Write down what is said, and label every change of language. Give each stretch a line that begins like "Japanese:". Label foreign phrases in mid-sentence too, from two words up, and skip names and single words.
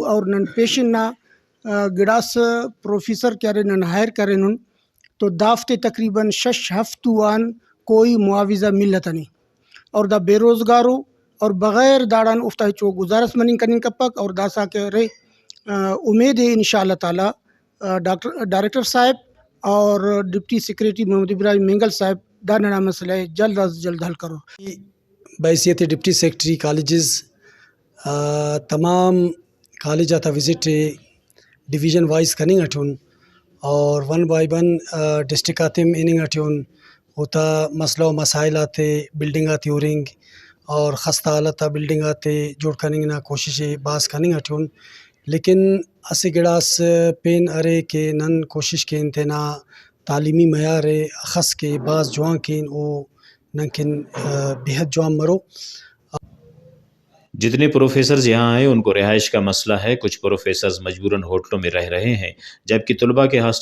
Brahui: اور نن پیشن نا گڑاس پروفیسر کرے نن ہائر کرنن تو دافتے تقریباً 6 ہفتوان
Urdu: کوئی معاوضہ
Brahui: ملتنی اور دا بے روزگارو اور بغیر داڑان افتا چو گزارس مننگ کننگ کپک اور داسا کہ رے
Urdu: امید ہے
Arabic: انشاءاللہ تعالی
English: director صاحب
Brahui: اور
English: deputy secretary
Brahui: محمد ابراہیم مینگل صاحب دا ننا مسئلہ
Urdu: جلد از جلد
Brahui: حل کرو۔ بحیثیت
English: deputy secretary colleges
Brahui: تمام کالجاتا وزٹ
English: division wise
Brahui: کننگ اٹھون اور 1 بائی 1 ڈسٹرکٹ آتم اننگ اٹھون ہوتا
Urdu: مسئلہ و مسائل
Brahui: آتے بلڈنگ آتی ہورنگ اور
Urdu: خستہ حالت
Brahui: بلڈنگ آتے جوڑ کننگ نا کوشش باز کننگ اٹھون لیکن اسے گڑاس پین ارے کہ نن کوشش کین تینا
Urdu: تعلیمی معیار
Brahui: خس کے بعض جوان کین او نن کن بہت جوان مرو۔
Urdu: جتنے پروفیسرز یہاں ہیں ان کو رہائش کا مسئلہ ہے۔ کچھ پروفیسرز مجبوراً ہوٹلوں میں رہ رہے ہیں جبکہ طلباء کے ہاسٹل